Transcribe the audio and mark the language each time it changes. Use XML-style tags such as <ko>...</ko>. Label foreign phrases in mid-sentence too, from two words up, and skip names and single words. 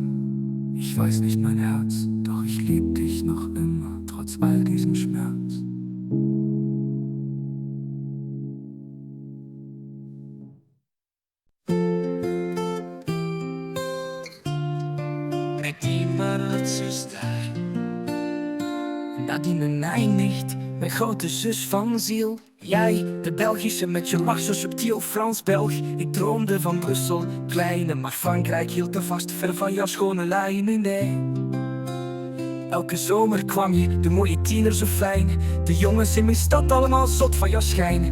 <de>Ich weiß nicht mein Herz, doch ich lieb dich noch immer, trotz all diesem Schmerz.</de> <nl>Nadine, nee niet, mijn grote zus van ziel. Jij, de Belgische met je lach zo subtiel, Frans-Belg. Ik droomde van Brussel, kleine, maar Frankrijk hield er vast, ver van jouw schone lijnen, nee. Elke zomer kwam je, de mooie tiener zo fijn. De jongens in mijn stad allemaal zot van jouw schijn.</nl>